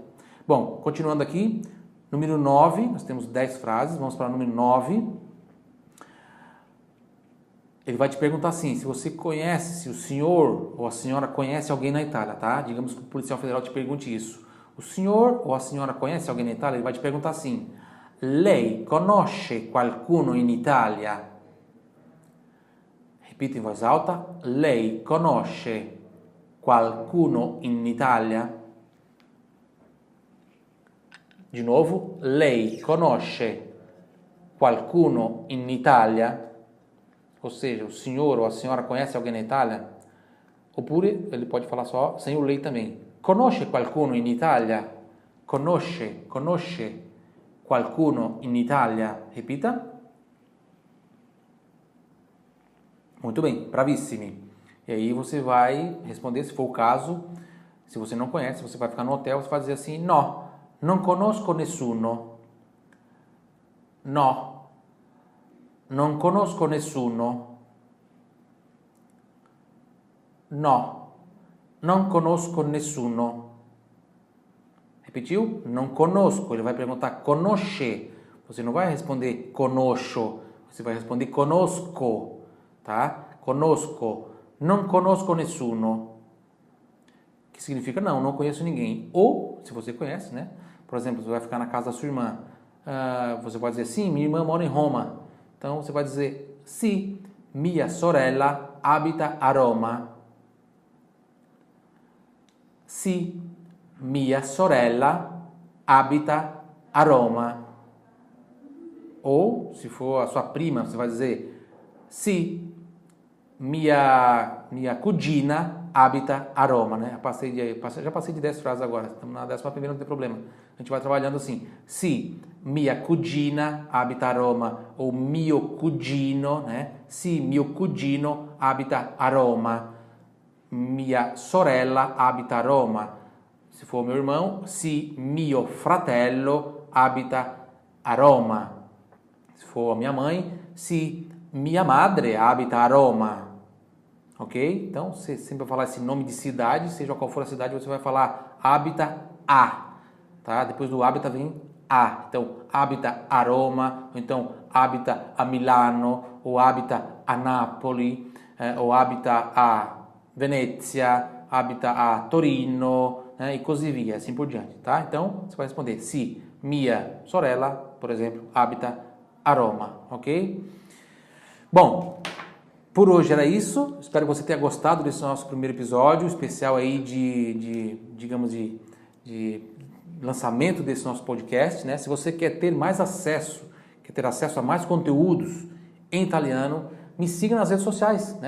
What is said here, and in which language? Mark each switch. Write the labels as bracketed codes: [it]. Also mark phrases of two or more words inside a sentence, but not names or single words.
[pt] Bom, continuando aqui, número 9, nós temos 10 frases, vamos para o número 9. Ele vai te perguntar assim, se você conhece, se o senhor ou a senhora conhece alguém na Itália, tá? Digamos que o policial federal te pergunte isso. O senhor ou a senhora conhece alguém na Itália? Ele vai te perguntar assim, [it] lei conosce qualcuno in Italia? [pt] Repita em voz alta, [it] lei conosce qualcuno in Italia? [pt] De novo, [it] lei conosce qualcuno in Italia? [pt] Ou seja, o senhor ou a senhora conhece alguém na Itália? Oppure ele pode falar só sem o lei também. [it] Conosce qualcuno in Italia? Conosce qualcuno in Italia? [pt] Repita. Muito bem, bravissimi. E aí você vai responder, se for o caso, se você não conhece, você vai ficar no hotel, você vai dizer assim, no, [it] non conosco nessuno. No, non conosco nessuno. No, non conosco nessuno. [pt] Repetiu? [it] Non conosco. [pt] Ele vai perguntar conosce. Você não vai responder conosco. Você vai responder conosco. Tá? Conosco. [it] Non conosco nessuno. [pt] Que significa não conheço ninguém. Ou, se você conhece, né? Por exemplo, você vai ficar na casa da sua irmã. Você pode dizer, sim, minha irmã mora em Roma. Então, você vai dizer, [it] sì, mia sorella abita a Roma. Sì, mia sorella abita a Roma. [pt] Ou, se for a sua prima, você vai dizer, [it] sì, mia cugina abita a Roma, [pt] né? Já passei de 10 frases agora, estamos na 11ª, não tem problema. A gente vai trabalhando assim. [it] Se mia cugina abita a Roma, ou mio cugino, né? Se mio cugino abita a Roma, mia sorella abita a Roma. [pt] Se for meu irmão, [it] se mio fratello abita a Roma. [pt] Se for a minha mãe, se minha [it] madre abita a Roma. [pt] Ok? Então, você sempre vai falar esse nome de cidade, seja qual for a cidade, você vai falar [it] habita a. [pt] Tá? Depois do habita vem a. Então, [it] habita a Roma, [pt] ou então [it] habita a Milano, [pt] ou [it] habita a Napoli, [pt] ou [it] habita a Venezia, habita a Torino, [pt] né? [it] E così via, [pt] assim por diante. Tá? Então, você vai responder se [it] mia sorella, [pt] por exemplo, [it] habita a Roma. [pt] Ok? Bom, por hoje era isso. Espero que você tenha gostado desse nosso primeiro episódio, especial aí de lançamento desse nosso podcast, né? Se você quer ter mais acesso, a mais conteúdos em italiano, me siga nas redes sociais, né?